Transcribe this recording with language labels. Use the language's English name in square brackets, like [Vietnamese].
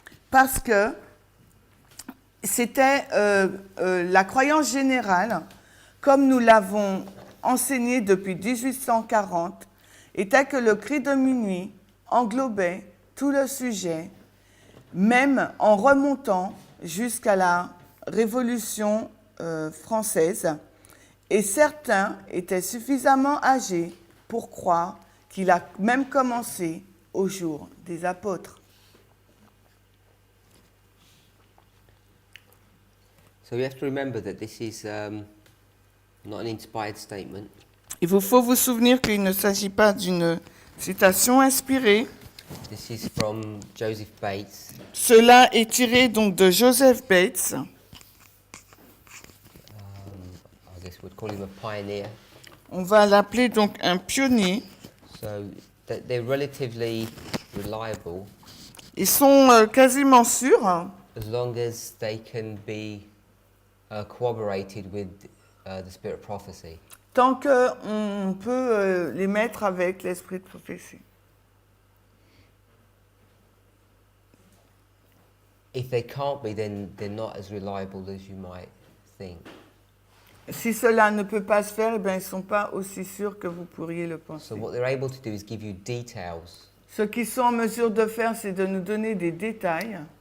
[French] Parce que c'était la croyance générale, comme nous l'avons enseigné depuis 1840, était que le cri de minuit englobait tout le sujet, même en remontant jusqu'à la Révolution française, et certains étaient suffisamment âgés pour croire qu'il a même commencé au jour des apôtres. [English] So we have to remember that this is not an inspired statement. [French] Il vous faut vous souvenir qu'il ne s'agit pas d'une citation inspirée. [English] This is from Joseph Bates. [French] Cela est tiré donc de Joseph Bates. [English] I guess we'd call him a pioneer. [French] On va l'appeler donc un pionnier. [English] So they're relatively reliable [French] Ils sont quasiment sûrs, [English] as long as they can be corroborated with the spirit of prophecy. [French] tant qu'on peut les mettre avec l'esprit de prophétie. [English] If they can't be, then they're not as reliable as you might think. [French] Si cela ne peut pas se faire, eh bien, ils ne sont pas aussi sûrs que vous pourriez le penser. [English] So what they're able to do is give you details [French] Ce qu'ils sont en mesure de faire, c'est de nous donner des détails.